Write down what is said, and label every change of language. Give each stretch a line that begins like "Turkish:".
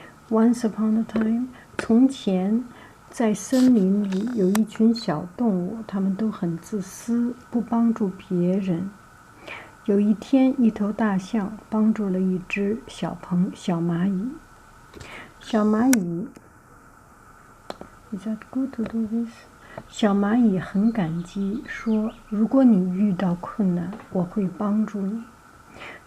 English: Once upon a time,
Chinese: 从前在森林里有一群小动物，它们都很自私，不帮助别人。有一天，一头大象帮助了一只小蚂蚁。
English: 小蚂蚁 Is that good to do this?
Chinese: 小蚂蚁很感激，说：“如果你遇到困难，我会帮助你。”